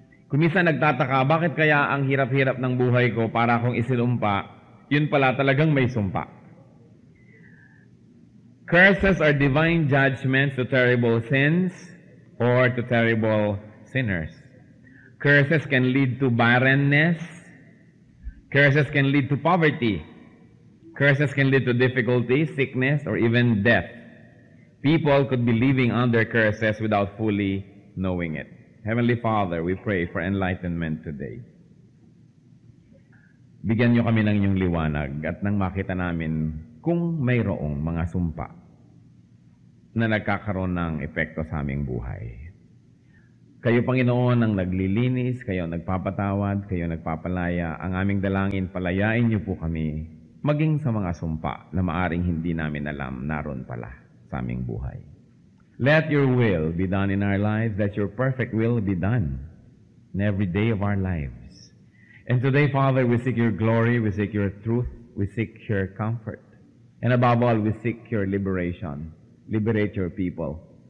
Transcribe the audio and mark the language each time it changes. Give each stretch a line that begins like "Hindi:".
Filipino: Kuminsan nagtataka, bakit kaya ang hirap-hirap ng buhay ko para akong isinumpa, yun pala talagang may sumpa.
English: Curses are divine judgments to terrible sins or to terrible sinners. Curses can lead to barrenness. Curses can lead to poverty. Curses can lead to difficulty, sickness, or even death. People could be living under curses without fully knowing it. Heavenly Father, we pray for enlightenment today.
Filipino: Bigyan niyo kami ng inyong liwanag at nang makita namin kung mayroong mga sumpa na nagkakaroon ng epekto sa aming buhay. Kayo, Panginoon, ang naglilinis, kayo ang nagpapatawad, kayo ang nagpapalaya. Ang aming dalangin, palayain niyo po kami maging sa mga sumpa na maaring hindi namin alam naroon pala sa aming buhay.
English: Let your will be done in our lives. Let your perfect will be done in every day of our lives. And today, Father, we seek your glory, we seek your truth, we seek your comfort. And above all, we seek your liberation. Liberate your people.